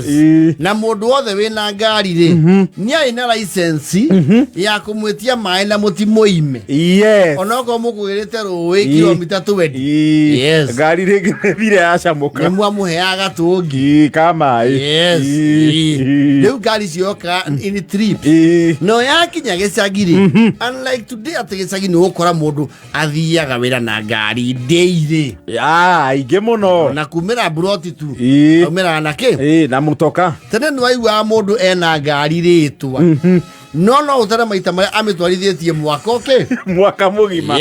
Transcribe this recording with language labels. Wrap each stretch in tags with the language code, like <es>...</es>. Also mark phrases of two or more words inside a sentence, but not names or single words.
<ki>Na mũndũ wothe wĩna ngari rĩ nĩ arĩ na license ya kũmwĩtia maĩ na mũtimoime.</ki> <en>Yes.</en> <ki>Onokorwo mũkũgĩrĩte rũĩ kilomita 20.</ki> <en>Yes.</en> <ki>Ngari rĩngĩ nĩthire yacamũka nĩ mwamũheaga gatũngi ka maĩ.</ki> <en>Yes.</en> <ki>Rĩu ngari cioka</ki> <en>in trip</en> <ki>no yakinya gĩcagi rĩ</ki> <en>unlike today</en> <ki>atĩ gĩcagi nĩ ũgũkora mũndũ athiaga wĩra na ngari daily. Aingĩ mũno na kumĩra buroti tu umĩraga na na mũtoka. Tene nĩ waiguaga mũndũ ena ngari rĩtwa no ũtare maita marĩa amĩtwarithĩtie mwaka mũgima.</ki>